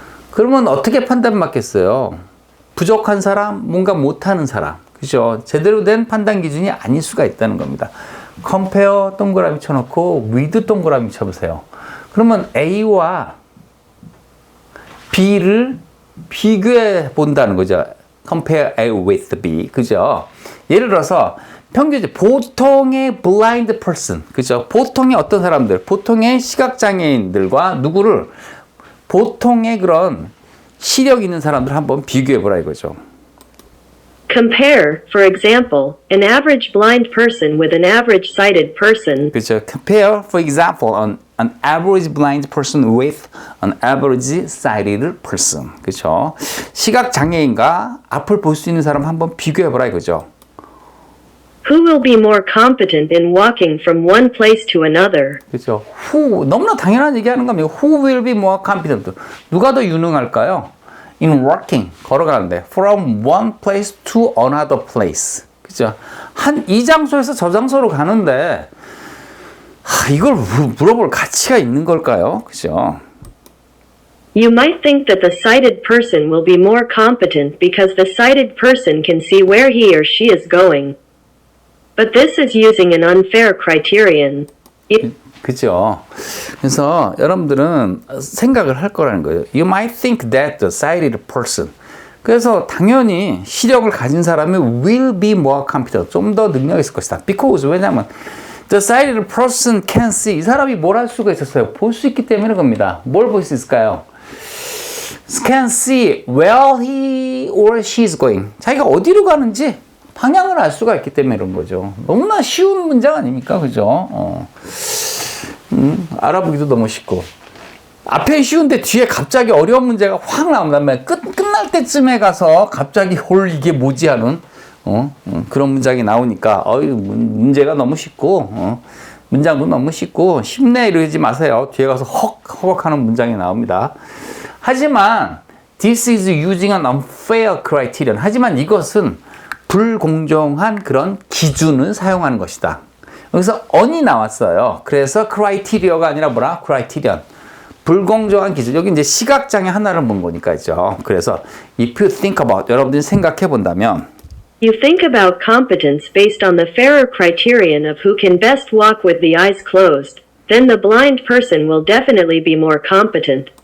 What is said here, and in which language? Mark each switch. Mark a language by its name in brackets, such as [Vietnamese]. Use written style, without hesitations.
[Korean] 그러면 어떻게 판단받겠어요? 부족한 사람, 뭔가 못하는 사람, 그죠? 제대로 된 판단 기준이 아닐 수가 있다는 겁니다. compare 동그라미 쳐놓고 with 동그라미 쳐보세요. 그러면 A와 B를 비교해 본다는 거죠. [English] compare A with B, [Korean] 그죠? 예를 들어서 평균 보통의 [English] blind person, [Korean] 그죠? 보통의 어떤 사람들, 보통의 시각장애인들과 누구를 보통의 그런 시력 있는 사람들 한번 비교해 보라 이거죠. [English] Compare, for example, an average blind person with an average sighted person. [Korean] 그죠? [English] Compare, for example, an average blind person with an average sighted person. [Korean] 그죠? 시각 장애인과 앞을 볼 수 있는 사람 한번 비교해 보라 이거죠. [English] Who will be more competent in walking from one place to another? [Korean] 그죠? [English] Who, [Korean] 너무나 당연한 얘기하는 겁니다. [English] Who will be more competent? [Korean] 누가 더 유능할까요? [English] In walking, [Korean] 걸어가는데 [English] from one place to another place. [Korean] 그죠? 이 장소에서 저 장소로 가는데 이걸 물어볼 가치가 있는 걸까요? 그죠? [English] You might think that the sighted person will be more competent because the sighted person can see where he or she is going. But this is using an unfair criterion. [Korean] 그죠? 그래서 여러분들은 생각을 할 거라는 거예요. [English] You might think that the sighted person. [Korean] 그래서 당연히 시력을 가진 사람이 [English] will be more competent. [Korean] 좀 더 능력이 있을 것이다. Because 왜냐면 [English] the sighted person can see. [Korean] 이 사람이 뭘 할 수가 있었어요? 볼 수 있기 때문에 겁니다. 뭘 볼 수 있을까요? [English] Can see where he or she is going. [Korean] 자기가 어디로 가는지 방향을 알 수가 있기 때문에 그런 거죠. 너무나 쉬운 문장 아닙니까? 그죠? 알아보기도 너무 쉽고. 앞에 쉬운데 뒤에 갑자기 어려운 문제가 확 나온다면 끝날 때쯤에 가서 갑자기 홀 이게 뭐지 하는 그런 문장이 나오니까 문제가 너무 쉽고 문장도 너무 쉽고 쉽네 이러지 마세요. 뒤에 가서 헉헉 하는 문장이 나옵니다. 하지만 [English] this is using an unfair criterion. [Korean] 하지만 이것은 불공정한 그런 기준을 사용하는 것이다. 여기서 on이 나왔어요. 그래서 criteria가 아니라 뭐라? criterion. 불공정한 기준. 여기 이제 시각장애 하나를 본 거니까요. 그래서 [English] if you think about, [Korean] 여러분들이 생각해 본다면 [English] You think about competence based on the fairer criterion of who can best walk with the eyes closed, then the blind person will definitely be more competent.